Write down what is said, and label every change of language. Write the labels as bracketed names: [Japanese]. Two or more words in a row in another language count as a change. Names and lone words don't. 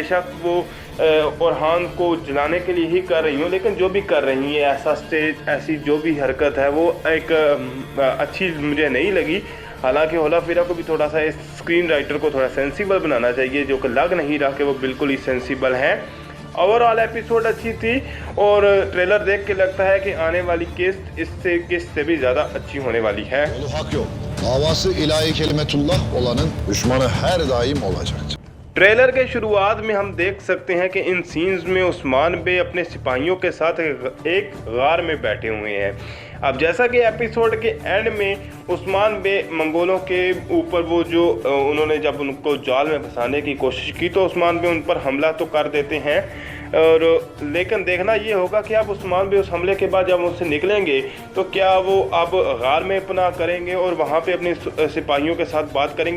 [Hindi] बेशक वो ओरहान को जलाने के लिए ही कर रही हूँ, लेकिन जो भी कर रही हैं ऐसी जो भी हरकत है वो एक अच्छी मुझे नहीं लगी। हालांकि होला फिरा को भी थोड़ा सा इस [English] screen writer [Hindi] को थोड़ा सेंसिबल बनाना चाहिए, जो कि लग नहीं रहा कि वो बिल्कुल ही सेंसिबल हैं। [English] overall episode [Hindi] अच्छी थी और ट्रेलर देख के लगता है कि आने वाली किस्त से भी ज़्यादा अच्छी होने वाली है। [Turkish] Davası ilahi kelimetullah olanın düşmanı her daim olacaktır. [Hindi] ट्रेलर के शुरुआत में हम देख सकते हैं कि इन सीन्स में उस्मान बे अपने सिपाहियों के साथ एक गार में बैठे हुए हैं। अब जैसा कि एपिसोड के एंड में उस्मान बे मंगोलों के ऊपर वो जो उन्होंने जब उनको जाल में फंसाने की कोशिश की तो उस्मान बे उन पर हमला तो कर देते हैं, और लेकिन देखना ये होगा कि अब उस्मान बे उस हमले के बाद जब उनसे निकलेंगे तो क्या वो अब गार में पनाह करेंगे और वहाँ पे अपने सिपाहियों के साथ बात करेंगे।